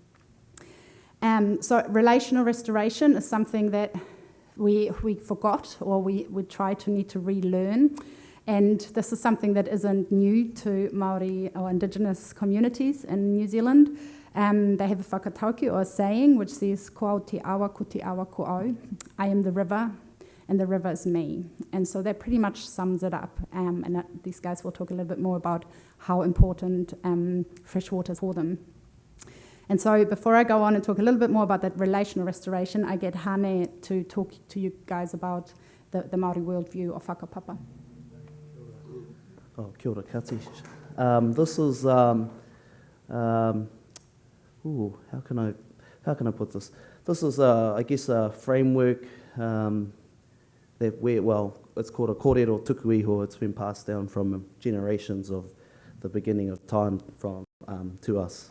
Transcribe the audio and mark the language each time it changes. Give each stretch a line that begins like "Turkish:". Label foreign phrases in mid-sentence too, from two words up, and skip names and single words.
English: So relational restoration is something that we forgot, or we need to relearn. And this is something that isn't new to Māori or Indigenous communities in New Zealand. They have a whakatauki, or a saying, which says,
Māori: "Ko au te awa, ko te awa ko au."
English: I am the river, and the river is me. And so that pretty much sums it up. And these guys will talk a little bit more about how important fresh water is for them. And so before I go on and talk a little bit more about that relational restoration, I get Hane to talk to you guys about the Māori worldview of whakapapa.
Māori: Oh, kia ora, kati.
English: This is, how can I put this? This is, I guess, a framework it's called a
Māori: kōrero tukuiho.
English: It's been passed down from generations of the beginning of time to us.